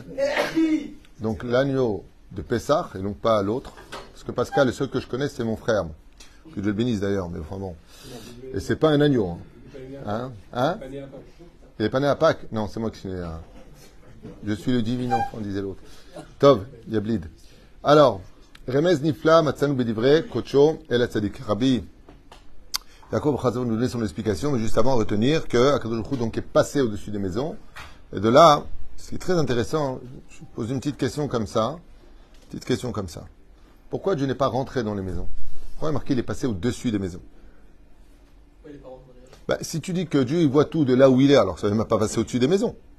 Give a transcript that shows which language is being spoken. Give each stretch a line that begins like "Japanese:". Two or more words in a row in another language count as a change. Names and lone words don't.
French: Donc l'agneau de Pessah, et donc pas l'autre. Parce que Pascal, le seul que je connais, c'est mon frère. Que Dieu le bénisse d'ailleurs, mais enfin bon. Et c'est pas un agneau. Hein? Il n'est pas né à Pâques? Non, c'est moi qui suis né à... Je suis le divin enfant, disait l'autre. Tov, Yablid. Alors,
Hebrew: רמז נפלא, מצאנו בדברי, כוחו, אל צדיק.
French: Rabbi Yaakov Chazon nous donne son explication, mais juste avant, retenir que
Hebrew: הקדוש ברוך הוא
French: donc est passé au-dessus des maisons. Et de là, ce qui est très intéressant, je pose une petite question comme ça. Pourquoi Dieu n'est pas rentré dans les maisons? Pourquoi il est marqué qu'il est passé au-dessus des maisons? Si tu dis que Dieu il voit tout de là où il est, alors ça ne va pas passer au-dessus des maisons.